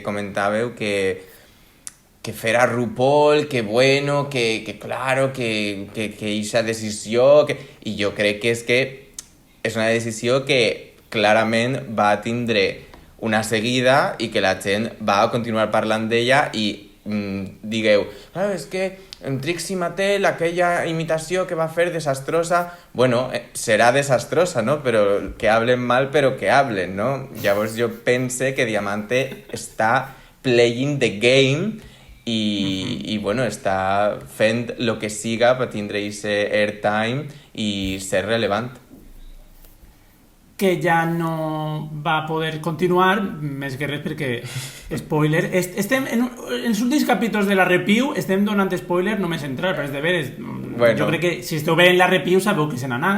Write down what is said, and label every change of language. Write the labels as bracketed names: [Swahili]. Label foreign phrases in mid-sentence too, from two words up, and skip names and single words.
[Catalan] comentàveu que fer a RuPaul, que bueno, que claro, que eixa decisió, i jo crec que és una decisió que clarament va tindre una seguida i que la gent va a continuar parlant d'ella i digueu, és que Trixie Mattel, aquella imitació que va fer desastrosa, bueno, serà desastrosa, no? Però [Spanish] que hablen mal, [Catalan] però [Spanish] que hablen, [Catalan] no? Llavors jo pense que Diamante està [English] playing the game [Catalan] i bueno, està fent lo que siga per tindre ese airtime i ser relevant. Que ja no va poder continuar, més que res perquè, spoiler, estem en els últims capítols de la review estem donant spoiler només entrar, però és de veres, jo crec que si esteu bé en la review sabeu que se n'ha anat.